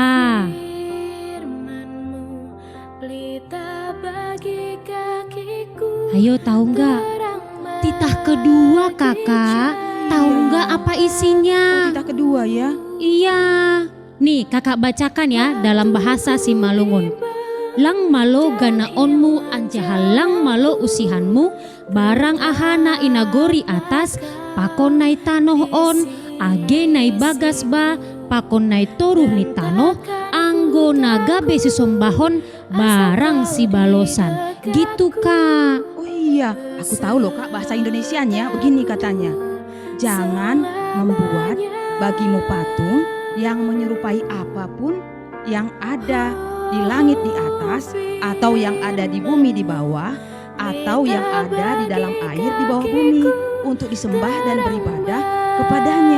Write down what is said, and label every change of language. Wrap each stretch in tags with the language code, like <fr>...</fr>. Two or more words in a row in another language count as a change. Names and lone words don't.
<id>Firman-Mu pelita bagi kakiku, Ayo tahu nggak? terang Titah kedua kakak, tahu nggak apa isinya? Kita kedua ya. Iya, nih kakak bacakan ya dalam bahasa Simalungun.</id> <bts>Lang malo ganaonmu anjahalang malo usihanmu, barang ahana inagori atas, pakon nai tanoh on, age nai bagas ba, pakon nai toruh ni tanoh, anggo naga besi sombahon, barang si balosan.</bts> <id>Gitu kak. Oh iya, aku tahu loh kak bahasa Indonesianya. Begini katanya, jangan membuat bagimu patung yang menyerupai apapun yang ada di langit di atas, atau yang ada di bumi di bawah, atau yang ada di dalam air di bawah bumi, untuk disembah dan beribadah kepadanya.</id>